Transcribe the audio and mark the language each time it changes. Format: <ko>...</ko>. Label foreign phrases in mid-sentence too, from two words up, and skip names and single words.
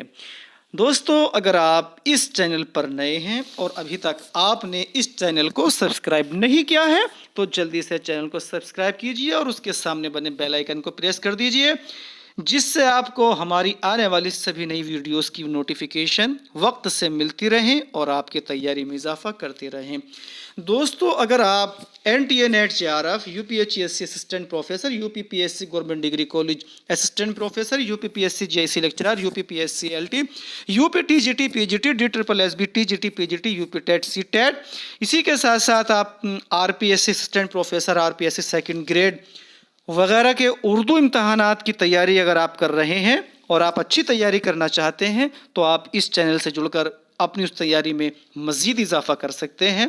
<ur>دوستو اگر آپ اس چینل پر نئے ہیں اور ابھی تک آپ نے اس چینل کو سبسکرائب نہیں کیا ہے تو جلدی سے چینل کو سبسکرائب کیجئے اور اس کے سامنے بنے</ur> <en>bell icon</en> <ur>کو پریس کر دیجئے، جس سے آپ کو ہماری آنے والی سبھی نئی ویڈیوز کی نوٹیفیکیشن وقت سے ملتی رہیں اور آپ کی تیاری میں اضافہ کرتے رہیں۔ دوستو اگر آپ</ur> <en>NTA NET JRF UPHESC Assistant Professor, UPPSC Government Degree College Assistant Professor, UPPSC JIC Lecturer, UPPSC LT، UPTGT PGT DSSSB TGT PGT UPTET CTET،</en> <ur>اسی کے ساتھ ساتھ آپ RPSC</ur> <en>Assistant Professor,</en> <ur>RPSC</ur> <en>Second Grade</en> <ur>وغیرہ کے اردو امتحانات کی تیاری اگر آپ کر رہے ہیں اور آپ اچھی تیاری کرنا چاہتے ہیں تو آپ اس چینل سے جڑ کر اپنی اس تیاری میں مزید اضافہ کر سکتے ہیں۔</ur>